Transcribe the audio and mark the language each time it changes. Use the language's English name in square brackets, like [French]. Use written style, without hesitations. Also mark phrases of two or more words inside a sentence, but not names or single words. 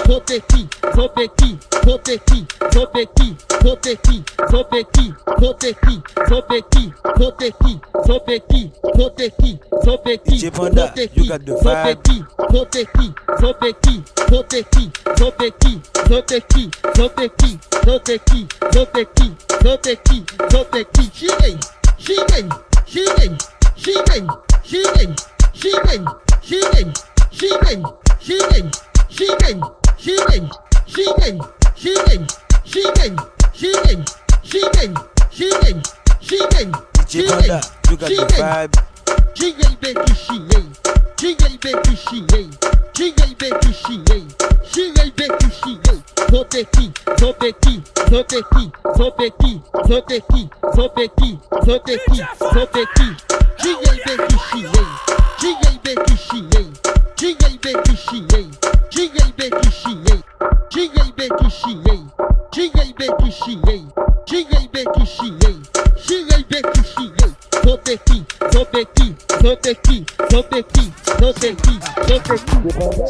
[English] Zopequi, Zopequi, Zopequi, Zopequi, Zopequi, Zopequi, Zopequi, Zopequi, Zopequi, Zopequi, Zopequi, Zopequi, DJ Panda, you got the vibe. Zopequi, Zopequi, Zopequi, Zopequi, Zopequi, Zopequi, Zopequi, Zopequi, Zopequi, Zopequi, Zopequi, Xinguei, Xinguei, Xinguei, Xinguei, Xinguei, Xinguei, Xinguei, Xinguei, Xinguei, Xinguei, Xinguei, Xinguei, Xinguei, Xinguei, Xinguei, Xinguei, Xinguei, DJ Panda, you got the vibe. [Portuguese] Xinguei bem que xinguei, xinguei bem que xinguei, xinguei bem que xinguei, xinguei bem que xinguei. Zopequi, Zopequi, Zopequi, Zopequi, Zopequi, Zopequi, Zopequi, Zopequi. Xinguei bem que xinguei, xinguei bem que xinguei, xinguei bem que xinguei, xinguei bem que xinguei, xinguei bem que xinguei, xinguei bem que xinguei, xinguei bem que xinguei, xinguei bem que xinguei. Zopequi, Zopequi, Zopequi, Zopequi, Zopequi, Zopequi.